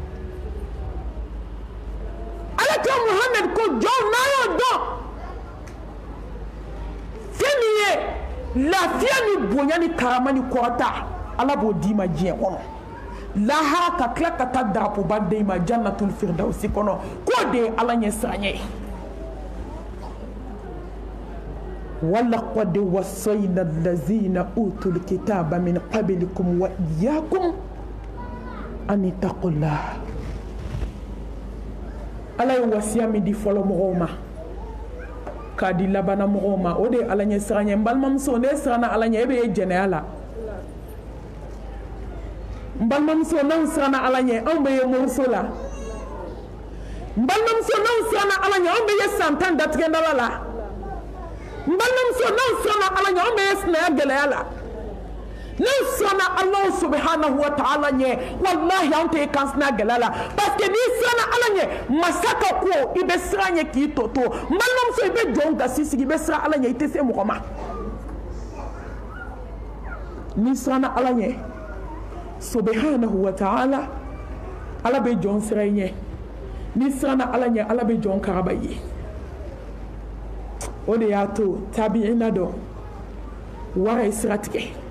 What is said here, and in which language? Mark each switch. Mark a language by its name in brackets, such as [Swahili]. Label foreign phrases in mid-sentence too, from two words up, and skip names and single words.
[Bambara] ala kira Muhammad ko jɔnw n'a y'o dɔn fɛn min ye lafiya ni bonya ni karama ni kɔrɔta ala b'o d'i ma diɲɛ kɔnɔ lahara ka tila ka taa darapoba d'e ma jannatul firdausi kɔnɔ k'o de ye ala ɲɛ siran ye [Arabic] ولقد وصينا الذين أوتوا الكتاب من قبلكم وإياكم أن اتقوا الله [Bambara] ala ye wasiya min di fɔlɔ mɔgɔw ma k'a di labana mɔgɔw ma o de ye ala ɲɛ siran ye n balimamuso ne siranna ala ɲɛ e bɛ ye jɛnɛya la n balimamuso n'anw siranna ala ɲɛ anw bɛ ye moriso la n balimamuso n'anw siranna ala ɲɛ anw bɛ ye san 10 datigɛndala la n balimamuso n'anw siranna ala ɲɛ anw bɛ ye sinaya gɛlɛya la n'anw siranna [Arabic] الله سبحانه وتعالى [Bambara] ɲɛ wallahi anw tɛ ye kansinaya gɛlɛya la [French] parce que [Bambara] n'i siranna ala ɲɛ masa ka ko i bɛ siran ɲɛ k'i tɔ to n balimamuso i bɛ jɔn gasi sigi i bɛ siran ala ɲɛ i tɛ se mɔgɔ ma n'i siranna ala ɲɛ [Arabic] سبحانه وتعالى [Bambara] ala bɛ jɔn siran i ɲɛ n'i siranna ala ɲɛ ala bɛ jɔn karaba i ye o de y'a to tabi'ina dɔ wara ye sira tigɛ